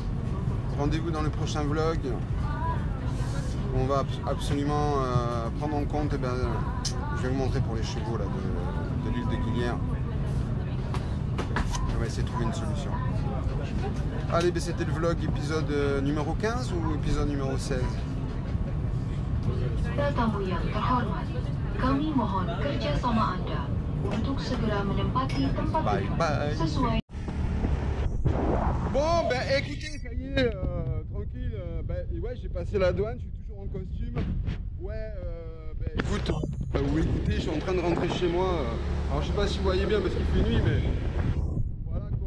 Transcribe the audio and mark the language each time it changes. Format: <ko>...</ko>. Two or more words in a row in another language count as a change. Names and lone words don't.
<fr>Rendez-vous dans le prochain vlog. On va absolument prendre en compte, eh ben, je vais vous montrer pour les chevaux là, de l'île de Guinière. On va essayer de trouver une solution. Allez, ben, c'était le vlog épisode numéro 15 ou épisode numéro 16?</fr> <id>Tetamu yang terhormat, kami mohon kerjasama Anda untuk segera menempati tempat duduk sesuai.</id> <fr>Bon, ben écoutez, ça y est, tranquille. Ben, ouais, j'ai passé la douane, je suis toujours en costume. Ouais, ben écoute, ou écoutez, je suis en train de rentrer chez moi. Alors je sais pas si vous voyez bien parce qu'il fait nuit, mais voilà quoi.</fr>